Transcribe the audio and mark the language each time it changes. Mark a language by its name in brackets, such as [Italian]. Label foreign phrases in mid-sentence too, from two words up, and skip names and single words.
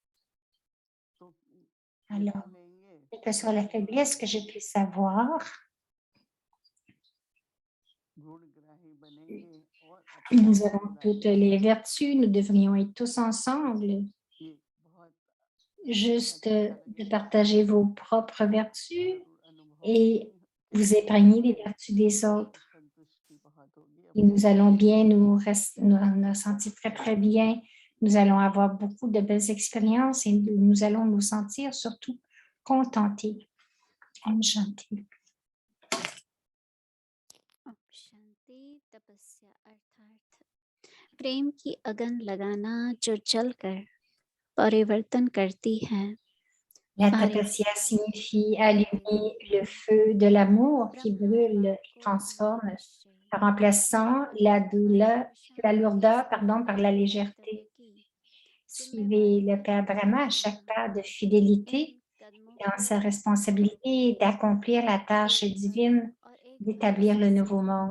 [French] Alors, quelle que soit la faiblesse que je puisse avoir, nous avons toutes les vertus, nous devrions être tous ensemble, juste de partager vos propres vertus et vous épargner les vertus des autres. Et nous allons bien nous sentir très, très bien. Nous allons avoir beaucoup de belles expériences et nous allons nous sentir surtout contentés. [Hindi] Om Shanti. ओम शांति तपस्या अर्थात प्रेम की अगन लगाना जो जलकर परिवर्तन करती है. [French] La tapasya signifie allumer le feu de l'amour qui brûle et transforme en remplaçant la lourdeur par la légèreté. Suivez le Père Brahma à chaque pas de fidélité dans sa responsabilité d'accomplir la tâche divine d'établir le nouveau monde.